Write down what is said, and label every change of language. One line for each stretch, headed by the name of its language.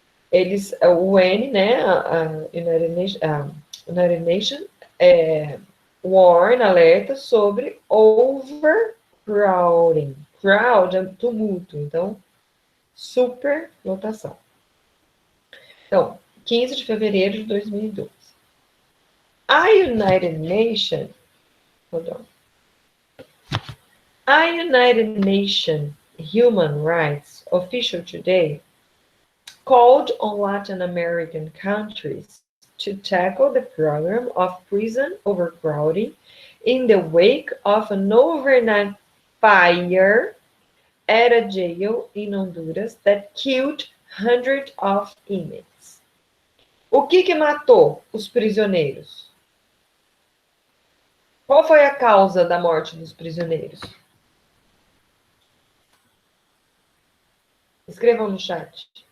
Portuguese: Eles, o UN, né, a United Nations, warn, alerta sobre overcrowding. Crowd é tumulto, então, superlotação. Então, 15 de fevereiro de 2012.
English: A United Nations, a United Nations Human Rights official today called on Latin American countries to tackle the problem of prison overcrowding in the wake of an overnight fire at a jail in Honduras that killed hundreds of inmates.
Portuguese: O que matou os prisioneiros? Qual foi a causa da morte dos prisioneiros? Escrevam no chat.